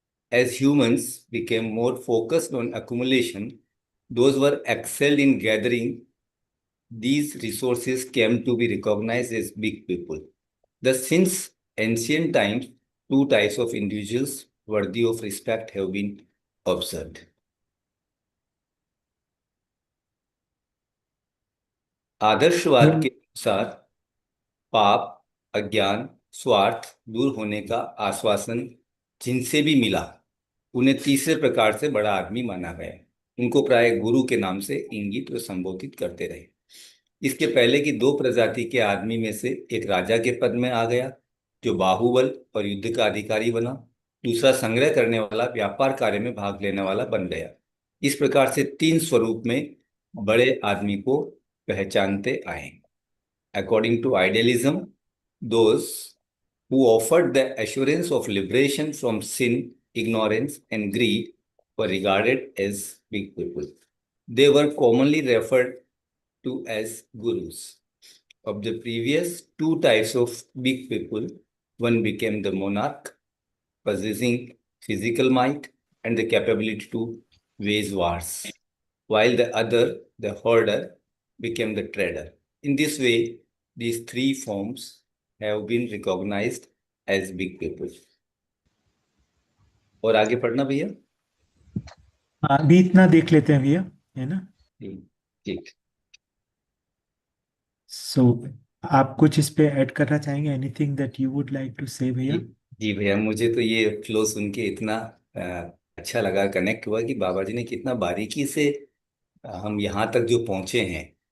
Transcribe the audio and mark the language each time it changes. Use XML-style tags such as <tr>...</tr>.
<en>As humans became more focused on accumulation, those who were excelled in gathering these resources came to be recognized as big people. Thus, since ancient times, two types of individuals worthy of respect have been observed.</en> <hi>आदर्शवाद के अनुसार पाप, अज्ञान, स्वार्थ दूर होने का आश्वासन जिनसे भी मिला, उन्हें तीसरे प्रकार से बड़ा आदमी माना गया। उनको प्राय गुरु के नाम से इंगित व संबोधित करते रहे। इसके पहले की दो प्रजाति के आदमी में से एक राजा के पद में आ गया, जो बाहुबल और युद्ध का अधिकारी बना। दूसरा संग्रह करने वाला, व्यापार कार्य में भाग लेने वाला बन गया। इस प्रकार से तीन स्वरूप में बड़े आदमी को पहचानते आए।</hi> <en>According to idealism, those who offered the assurance of liberation from sin, ignorance, and greed were regarded as big people. They were commonly referred to as gurus. Of the previous two types of big people, one became the monarch, possessing physical might and the capability to wage wars, while the other, the hoarder, became the trader. In this way, these three forms have been recognized as big people.</en> <hi>और आगे पढ़ना भैया। अभी इतना देख लेते हैं भैया, है ना? ठीक। सो आप कुछ इस पे ऐड करना चाहेंगे?</hi> <en>anything that you would like to say</en> <hi>भैया? जी भैया, मुझे तो ये फ्लो सुन के इतना अच्छा लगा, कनेक्ट हुआ कि बाबा जी ने कितना बारीकी से हम यहाँ तक जो पहुँचे हैं।</hi>